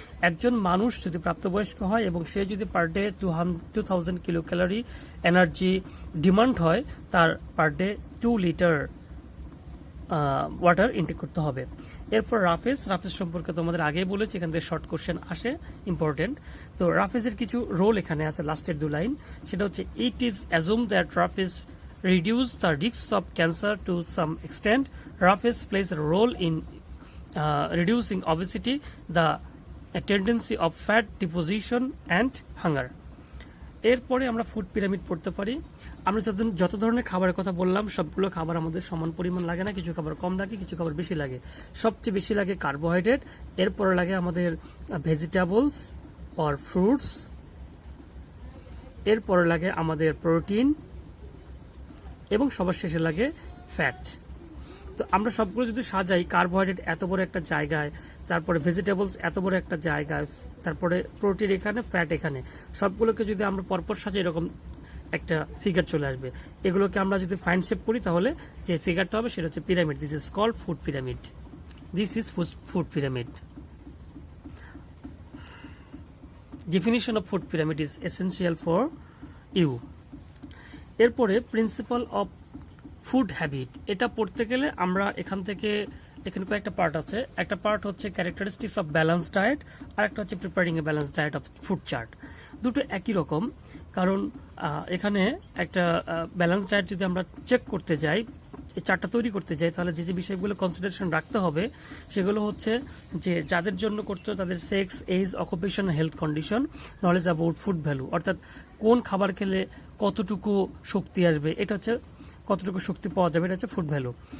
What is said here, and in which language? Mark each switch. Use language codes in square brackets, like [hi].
[bn] একজন মানুষ যদি প্রাপ্তবয়স্ক হয় এবং সে যদি per day 2000 kilo calorie energy demand হয়, তার per day 2 litre water intact করতে হবে। এরপর রাফেজ সম্পর্কে তোমাদের আগেই বলেছি, এখান থেকে শর্ট কোশ্চেন আসে, ইম্পর্টেন্ট। তো রাফেজের কিছু রোল এখানে আছে, লাস্টের 2 লাইন, সেটা হচ্ছে [en] It is assume that roughage reduce the risk of cancer to some extent. Roughage plays a role in reducing obesity, the tendency of fat deposition and hunger. [bn] এরপরে আমরা ফুড পিরামিড পড়তে পারি। আমরা যত ধরনের খাবারের কথা বললাম সবগুলো খাবার আমাদের সমান পরিমাণ লাগে না, কিছু খাবার কম লাগে, কিছু খাবার বেশি লাগে। সবচেয়ে বেশি লাগে কার্বোহাইড্রেট, এরপরে লাগে আমাদের ভেজিটেবলস অর ফ্রুটস, এরপরে লাগে আমাদের প্রোটিন এবং সবার শেষে লাগে ফ্যাট। তো আমরা সবগুলো যদি সাজাই, কার্বোহাইড্রেট এত বড় একটা জায়গায়, তারপরে ভেজিটেবলস এত বড় একটা জায়গায়, তারপরে প্রোটিন এখানে, ফ্যাট এখানে, সবগুলোকে যদি আমরা পরপর সাজাই এরকম একটা ফিগার চলে আসবে। এগুলোকে আমরা যদি ফাইন শেপ করি তাহলে যে ফিগারটা হবে সেটা হচ্ছে pyramid. [en] This is called food pyramid. This is food pyramid. Definition of food pyramid is essential for you. [bn] এরপরে প্রিন্সিপাল অফ ফুড হ্যাবিট, এটা পড়তে গেলে আমরা এখানে কয়েকটা পার্ট আছে। একটা পার্ট হচ্ছে ক্যারেক্টারিস্টিক্স অফ ব্যালেন্স ডায়েট, আর একটা হচ্ছে preparing A balance diet of food chart. দুটো একই রকম, কারণ এখানে একটা ব্যালেন্স ডায়েট যদি আমরা চেক করতে যাই, এই চার্টটা তৈরি করতে যাই, তাহলে যে বিষয়গুলো কনসিডারেশন রাখতে হবে সেগুলো হচ্ছে যে যাদের জন্য করতে তাদের sex, age, occupation, health condition, knowledge about food value, অর্থাৎ কোন খাবার খেলে কতটুকু শক্তি আসবে, এটা হচ্ছে কতটুকু শক্তি পাওয়া যাবে, এটা হচ্ছে ফুড ভ্যালু।